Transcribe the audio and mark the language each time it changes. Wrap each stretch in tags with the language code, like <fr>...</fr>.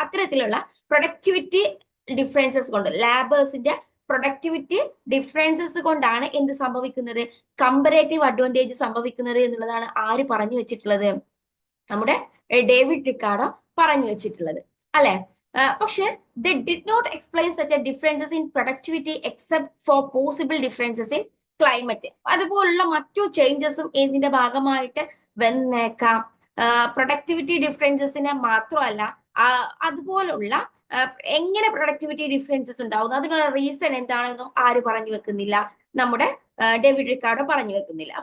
<ml>അത്തരത്തിലുള്ള productivity differences കൊണ്ട്, ലേബേഴ്സിന്റെ productivity differences കൊണ്ടാണ് എന്ത് സംഭവിക്കുന്നത്, കമ്പാരേറ്റീവ് അഡ്വാൻറ്റേജ് സംഭവിക്കുന്നത് എന്നുള്ളതാണ് ആര് പറഞ്ഞു വെച്ചിട്ടുള്ളത്, നമ്മുടെ ഡേവിഡ് റിക്കാർഡോ പറഞ്ഞു വെച്ചിട്ടുള്ളത് അല്ലെ. പക്ഷെ</ml> <en>they did not explain such a differences in productivity except for possible differences in climate.</en> <ml>അതുപോലുള്ള മറ്റു ചേഞ്ചസും ഇതിന്റെ ഭാഗമായിട്ട് വന്നേക്കാം. പ്രൊഡക്ടിവിറ്റി ഡിഫറൻസസിനെ മാത്രമല്ല, അതുപോലുള്ള എങ്ങനെ പ്രൊഡക്ടിവിറ്റി ഡിഫറൻസസ് ഉണ്ടാവുന്നു, അതിനുള്ള റീസൺ എന്താണെന്നും ആര് പറഞ്ഞു വെക്കുന്നില്ല, നമ്മുടെ ഡേവിഡ് റിക്കാർഡോ പറഞ്ഞു വെക്കുന്നില്ല.</ml>